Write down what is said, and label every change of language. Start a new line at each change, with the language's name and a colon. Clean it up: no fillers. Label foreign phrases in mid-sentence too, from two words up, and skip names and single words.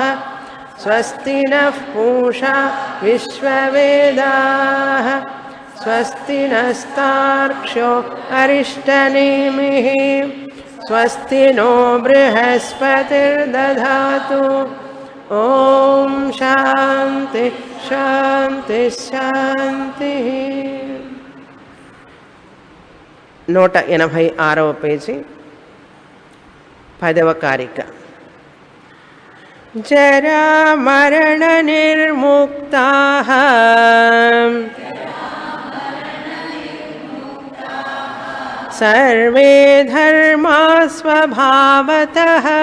Sanskrit: स्वस्ति नः पूषा विश्ववेदाः स्वस्ति नस्तार्क्ष्यो अरिष्टनेमिः स्वस्ति नो बृहस्पतिर्दधातु ॐ शान्ति शान्ति शान्तिः 186వ పేజీ 10వ కారిక జరా మరణ నిర్ముక్తాః సర్వే ధర్మా స్వభావతః